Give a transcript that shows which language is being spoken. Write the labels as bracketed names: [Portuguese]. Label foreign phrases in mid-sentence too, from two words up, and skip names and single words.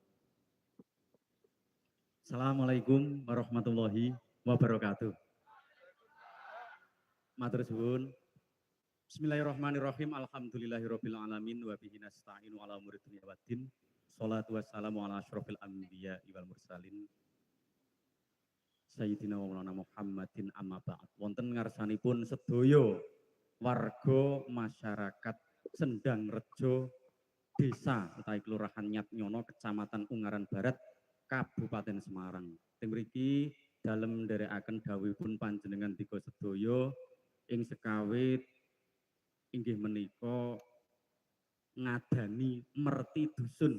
[Arabic] السلام عليكم ورحمة الله وبركاته. [Javanese] Matur suwun. [Arabic] بسم الله الرحمن الرحيم الحمد لله رب العالمين وبه نستعين على أمور الدنيا والدين. الصلاة والسلام على أشرف الأنبياء والمرسلين. سيدنا ومولانا محمد أما بعد. [Javanese] Wonten ngarsanipun sedaya warga masyarakat Sendang Rejo Desa utawi Kelurahan Nyatnyono, Kecamatan Ungaran Barat, Kabupaten Semarang. Teng mriki dalem nderekaken dawuhipun panjenengan dika sedaya ing sekawit inggih menika ngadani merti dusun.